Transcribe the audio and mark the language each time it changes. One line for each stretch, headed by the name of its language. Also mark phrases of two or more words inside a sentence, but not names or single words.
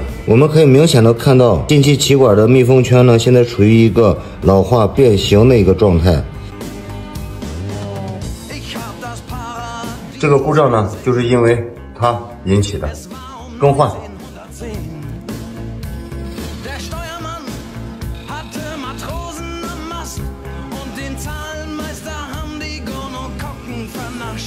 Chinese: 我们可以明显的看到进气气管的密封圈呢，现在处于一个老化变形的一个状态。这个故障呢，就是因为它引起的。更换。
German: Der Steuermann hatte Matrosen am Mast und den Zahlenmeister haben die Gonokokken vernascht.